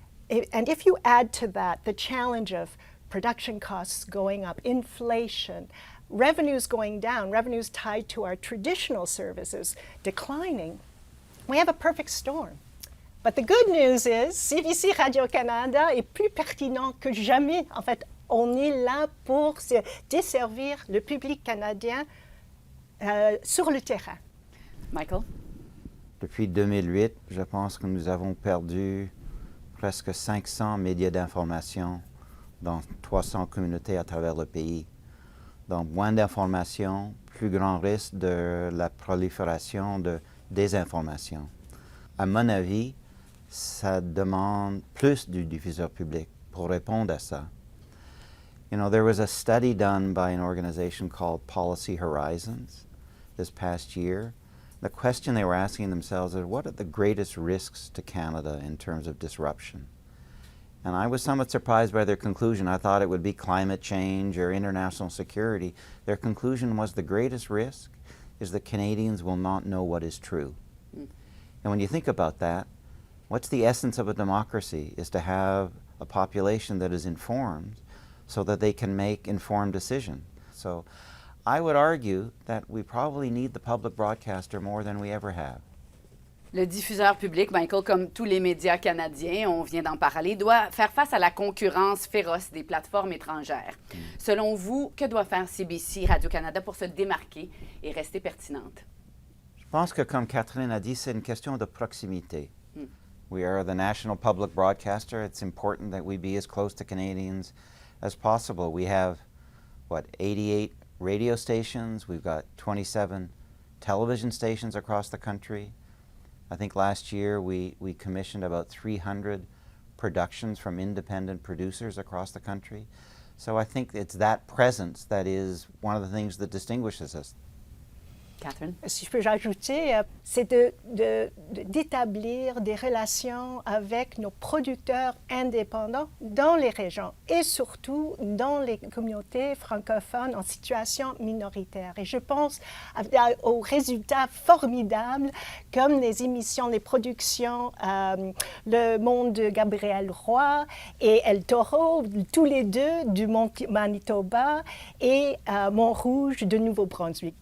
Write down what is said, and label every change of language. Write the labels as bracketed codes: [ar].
[en] And if you add to that the challenge of production costs going up, inflation, revenues going down, revenues tied to our traditional services declining, we have a perfect storm. But the good news is [fr] CBC Radio-Canada est plus pertinent que jamais. En fait, on est là pour desservir le public canadien sur le terrain. Michael? Depuis 2008, je pense que nous avons perdu presque 500 médias d'information dans 300 communautés à travers le pays. Donc, moins d'informations, plus grand risque de la prolifération de désinformation. À mon avis, ça demande plus du diffuseur public pour répondre à ça. [en] You know, there was a study done by an organization called Policy Horizons this past year. The question they were asking themselves is, what are the greatest risks to Canada in terms of disruption? And I was somewhat surprised by their conclusion. I thought it would be climate change or international security. Their conclusion was the greatest risk is that Canadians will not know what is true. And when you think about that, what's the essence of a democracy is to have a population that is informed so that they can make informed decisions. So I would argue that we probably need the public broadcaster more than we ever have. [fr] Le diffuseur public, Michael, comme tous les médias canadiens, on vient d'en parler, doit faire face à la concurrence féroce des plateformes étrangères. Selon vous, que doit faire CBC Radio-Canada pour se démarquer et rester pertinente? Je pense que, comme Catherine a dit, c'est une question de proximité. [en] We are the national public broadcaster. It's important that we be as close to Canadians as possible. We have, 88 radio stations. We've got 27 television stations across the country. I think last year we commissioned about 300 productions from independent producers across the country. So I think it's that presence that is one of the things that distinguishes us. Catherine? [fr] Si je peux rajouter, c'est d'établir des relations avec nos producteurs indépendants dans les régions et surtout dans les communautés francophones en situation minoritaire. Et je pense aux résultats formidables comme les émissions, les productions Le Monde de Gabriel Roy et El Toro, tous les deux du Manitoba et Montrouge de Nouveau-Brunswick.